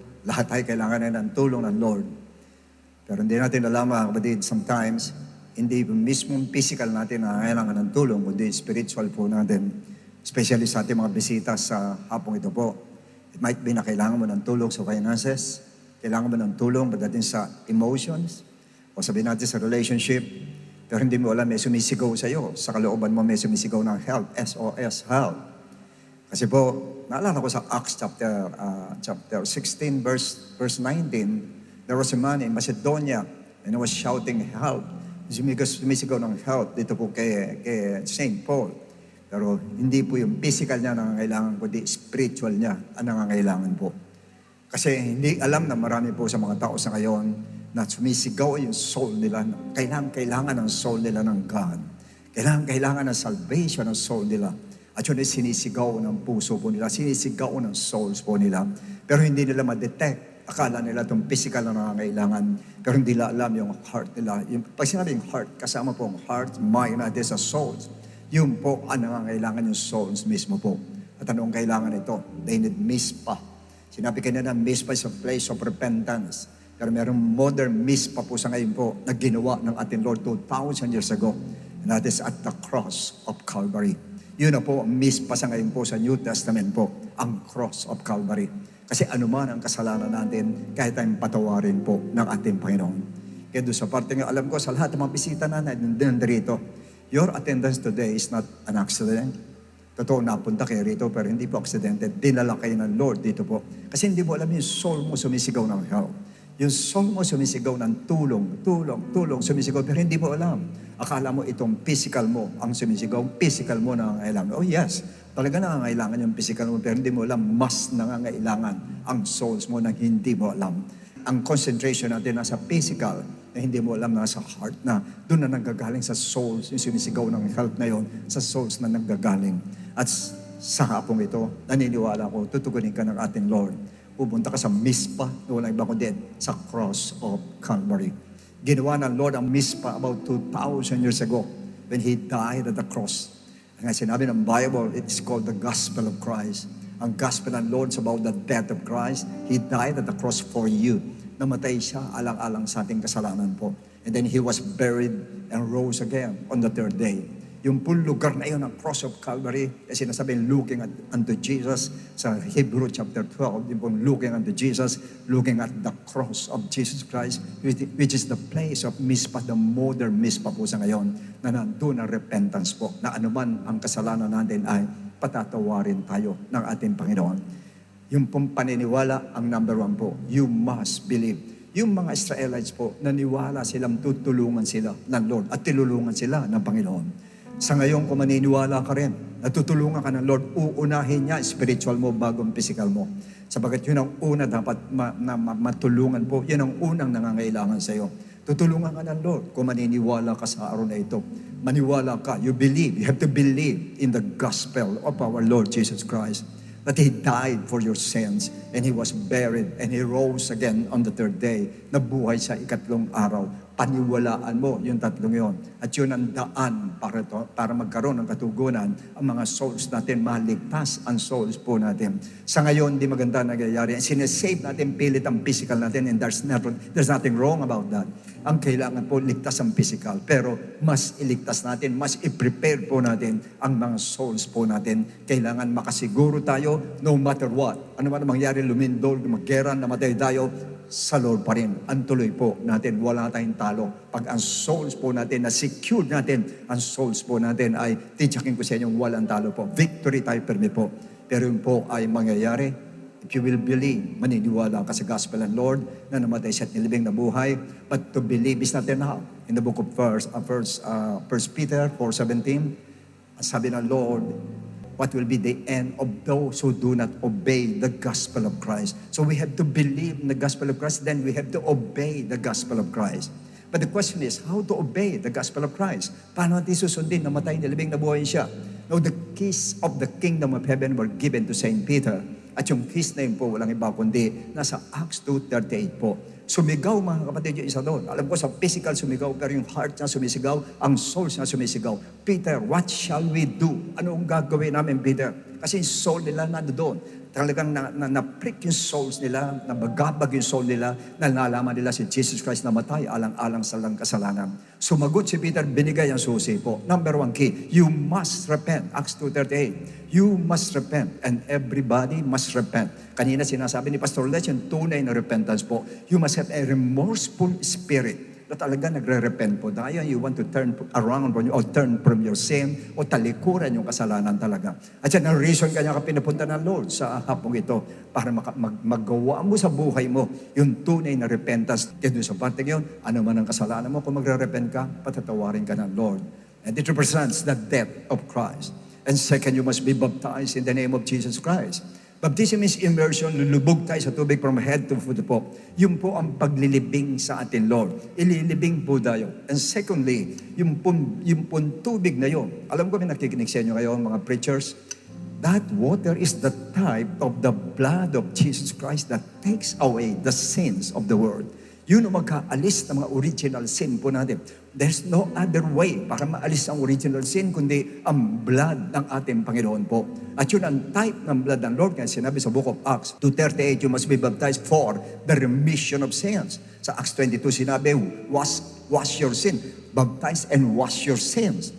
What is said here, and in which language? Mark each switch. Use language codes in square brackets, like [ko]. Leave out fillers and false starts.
[tl] Lahat tayo kailangan na ng tulong ng Lord. Pero hindi natin alam mga kapatid, sometimes, hindi mismong physical natin na kailangan ng tulong, kundi spiritual po natin. Especially sa ating mga bisita sa hapong ito po. [en] It might be [tl] na kailangan mo ng tulong sa finances, kailangan mo ng tulong pagdating sa emotions, o sabihin natin sa relationship, pero hindi mo alam, may sumisigaw sa iyo. Sa kalooban mo, may sumisigaw ng help, SOS, help. Kasi po, naalala ko sa [en] Acts chapter 16, verse 19, there was a man in Macedonia and he was shouting help. [tl] Sumisigaw ng help dito po kay St. Paul. Pero hindi po yung physical niya nangangailangan, kundi spiritual niya ang nangangailangan po. Kasi hindi alam na marami po sa mga tao sa ngayon na sumisigaw yung soul nila. Kailangan ng soul nila ng God. Kailangan ng salvation ng soul nila. At yun ay sinisigaw ng puso po nila, sinisigaw ng souls po nila. Pero hindi nila ma-detect. Akala nila itong physical na nangangailangan. Pero hindi nila alam yung heart nila. Pag sinabing heart, kasama po ang heart, mind natin sa souls. Yun po ang nangangailangan yung souls mismo po. At anong kailangan ito? [en] They need mispa. [tl] Sinabi kanina na mispa [en] is a place of repentance. [tl] Pero merong modern mispa po sa ngayon po na ginawa ng ating Lord 2,000 years ago. [en] And that is at the cross of Calvary. [tl] Yun na po ang mispa sa ngayon po sa New Testament po, ang cross of Calvary. Kasi anuman ang kasalanan natin, kahit tayong patawarin po ng ating Panginoon. Kaya doon sa parte nga, alam ko sa lahat ng mga bisita na nandito, [en] your attendance today is not an accident. [tl] Totoo, napunta kayo rito, pero hindi po aksidente. Dinala kayo ng Lord dito po. Kasi hindi mo alam yung soul mo sumisigaw ng help. Yung soul mo sumisigaw ng tulong, sumisigaw, pero hindi mo alam. Akala mo itong physical mo ang sumisigaw, physical mo nangangailangan. [en] Oh yes, [tl] talaga nangangailangan yung physical mo, pero hindi mo alam, mas nangangailangan ang souls mo na hindi mo alam. Ang concentration natin nasa physical, na hindi mo alam nasa heart na doon na nanggagaling sa souls, yung sumisigaw ng help na yon, sa souls na nanggagaling. At sa hapong ito, naniniwala ko, tutugunin ka ng ating Lord. Pupunta ka sa Mispa, wala ibang kundi sa cross of Calvary. Ginawa ng Lord ang [en] Mispa about 2,000 years ago when He died at the cross. [tl] Ang sinabi ng Bible, [en] it's called the Gospel of Christ. [tl] Ang Gospel ng Lord [en] is about the death of Christ. He died at the cross for you. [tl] Namatay siya alang-alang sa ating kasalanan po. [en] And then He was buried and rose again on the third day. [tl] Yung pong lugar na yun, ang cross of Calvary, kasi sinasabing [en] looking unto Jesus [tl] sa Hebrew chapter 12, yung pong looking unto Jesus, [en] looking at the cross of Jesus Christ, which is the place of Mispa, the modern Mispa [tl] po sa ngayon, na nandun ang repentance po, na anuman ang kasalanan natin ay patatawarin tayo ng ating Panginoon. Yung pong paniniwala, ang number one po, [en] you must believe. [tl] Yung mga Israelites po, naniwala silang tutulungan sila ng Lord at tilulungan sila ng Panginoon. Sa ngayon, kung maniniwala ka rin, natutulungan ka ng Lord, uunahin niya spiritual mo bago ang physical mo. Sabagat yun ang una dapat matulungan po. Yun ang unang nangangailangan sa iyo. Tutulungan ka ng Lord kung maniniwala ka sa araw na ito. Maniwala ka, [en] you believe. You have to believe in the gospel of our Lord Jesus Christ. That He died for your sins and He was buried and He rose again on the third day. [tl] Nabuhay sa ikatlong araw. Paniwalaan mo yung tatlong yon. At yun ang daan para magkaroon ng katugunan ang mga souls natin, maligtas ang souls po natin. Sa ngayon, di maganda nagyayari. Sinesave natin, pilit ang physical natin, [en] and there's nothing wrong about that. [tl] Ang kailangan po, ligtas ang physical. Pero mas iligtas natin, mas i-prepare po natin ang mga souls po natin. Kailangan makasiguro tayo [en] no matter what. [tl] Ano man mangyari, lumindol, magyera, namatay tayo, sa Lord pa rin. Ang tuloy po natin, wala tayong talo. Pag ang souls po natin, na-secure natin, ang souls po natin ay, titsakin ko sa inyo, walang talo po. Victory tayo permi po. Pero yun po ay mangyayari. [en] If you will believe, [tl] maniniwala ka sa gospel ng Lord na namatay siya at nilibing na buhay. [en] But to believe is not enough. In the book of 1 Peter 4:17, [tl] sabi ng Lord, [en] what will be the end of those who do not obey the gospel of Christ. So we have to believe in the gospel of Christ, then we have to obey the gospel of Christ. But the question is, how to obey the gospel of Christ? [tl] Paano natin susundin? Namatay, nilibing, nabuhay siya. [en] No, the keys of the kingdom of heaven were given to Saint Peter. [tl] At yung keys na yun po, walang iba kundi nasa Acts 2:38 po. Sumigaw mga kapatid yung isa doon. Alam ko sa physical sumigaw, pero yung heart niya sumisigaw, ang soul niya sumisigaw. [en] Peter, what shall we do? [tl] Ano ang gagawin namin, [en] Peter? [tl] Kasi yung soul nila nandoon. Talagang na-prick yung souls nila, nabagabag yung soul nila, nalalaman nila si Jesus Christ namatay, alang-alang sa lang kasalanan. Sumagot si Peter, binigay ang susi po. [en] Number 1 key, you must repent. Acts 2:38. You must repent and everybody must repent. [tl] Kanina sinasabi ni Pastor Les, yung tunay na repentance po. [en] You must have a remorseful spirit [tl] na talaga nagre-repent po. [en] Dahil you want to turn around from, or turn from your sin [tl] o talikuran yung kasalanan talaga. At yan ang reason kanya ka pinapunta ng Lord sa hapong ito para magawa mo sa buhay mo yung tunay na repentance. Kaya sa parte yun, ano man ang kasalanan mo, kung magre-repent ka, patatawarin ka ng Lord. [en] And it represents the death of Christ. And second, you must be baptized in the name of Jesus Christ. Baptism is immersion, [tl] lulubog tayo sa tubig [en] from head to foot po. [tl] Yun po ang paglilibing sa atin, Lord. Ililibing po tayo. And secondly, yung pong tubig na yun. Alam ko may nakikinig sa inyo ngayon, mga preachers. [en] That water is the type of the blood of Jesus Christ that takes away the sins of the world. [tl] Yun ang magkaalis ng mga original sin po natin. [en] There's no other way [tl] para maalis ang original sin kundi ang blood ng ating Panginoon po. At yun ang type ng blood ng Lord. Kaya sinabi sa [en] book of Acts 2:38, you must be baptized for the remission of sins. Sa Acts 22 [tl] sinabi, [en] wash your sin. Baptize and wash your sins.